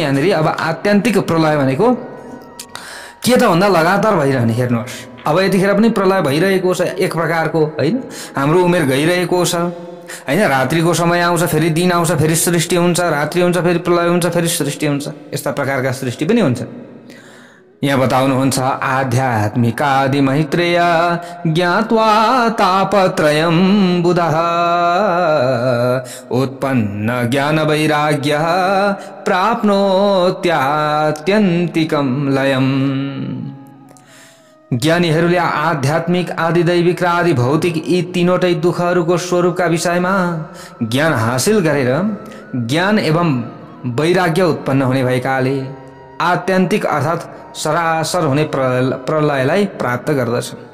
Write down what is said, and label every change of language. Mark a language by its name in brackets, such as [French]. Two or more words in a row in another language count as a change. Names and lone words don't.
[Nepali] यहाँनिर अब आत्यन्तिक प्रलय भनेको के त भन्दा लगातार भइरहने। हेर्नुहोस्, अब यतिखेर पनि प्रलय भइरहेको छ एक प्रकारको, हैन। हाम्रो उमेर गइरहेको छ, हैन। रात्रिको समय आउँछ, फेरि दिन आउँछ, फेरि सृष्टि हुन्छ, रात्रि हुन्छ, फेरि प्रलय हुन्छ, फेरि सृष्टि हुन्छ। यस्ता प्रकारका सृष्टि पनि हुन्छ। यहाँ बताउनुहुन्छ [Sanskrit] आध्यात्मिकादि मैत्रेय ज्ञात्वा तापत्रयं बुधः उत्पन्न ज्ञान वैराग्य प्राप्नोत्यात्यन्तिकं लयम्। [Nepali] ज्ञानीहरूले आध्यात्मिक आदि दैविक र आदि भौतिक यी तीनवटै दुखहरूको स्वरूपका विषयमा ज्ञान हासिल गरेर ज्ञान एवं वैराग्य उत्पन्न हुने भएकाले आत्यन्तिक अर्थात् सरासर हुने प्रलयलाई प्राप्त गर्दछ।